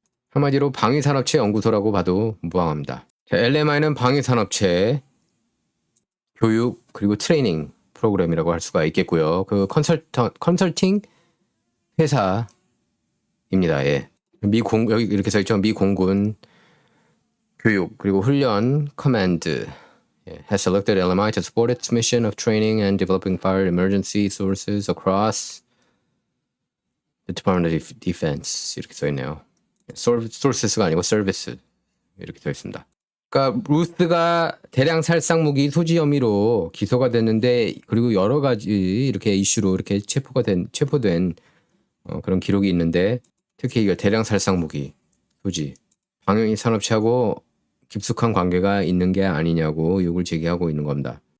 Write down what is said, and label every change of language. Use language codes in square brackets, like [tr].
[ko] 한마디로 방위산업체 연구소라고 봐도 무방합니다. LMI는 방위산업체 교육 그리고 트레이닝 프로그램이라고 할 수가 있겠고요. 그 컨설팅 회사 입니다. 예. 여기 이렇게 써있죠. 미 공군 교육 그리고 훈련 커맨드 [en] has selected LMI to support its mission of training and developing fire emergency sources across the Department of Defense [ko] 이렇게 써있네요. sources가 아니고 service 이렇게 써있습니다. 그러니까 루스가 대량 살상 무기 소지 혐의로 기소가 됐는데 그리고 여러 가지 이렇게 이슈로 이렇게 체포된 그런 기록이 있는데 특히 이거 대량 살상 무기 소지 방위비 산업체하고 깊숙한 관계가 있는 게 아니냐고 의혹을 제기하고 있는 겁니다.